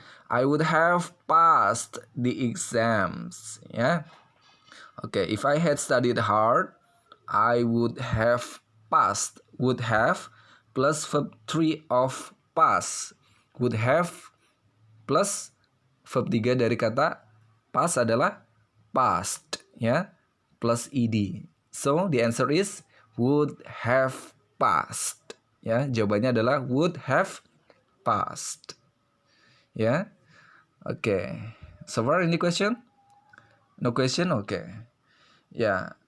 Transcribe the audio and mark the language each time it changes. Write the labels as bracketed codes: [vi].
[en] I would have passed the exams, ya. Oke, if I had studied hard, I would have passed. Would have plus verb 3 of pass. Would have plus verb 3 [id] dari kata pass adalah past, ya. [en] Plus ed. So, the answer is would have passed. [id] Ya, jawabannya adalah [en] would have passed. [id] Ya. Oke. [en] So far any question? No question? Okay. Yeah.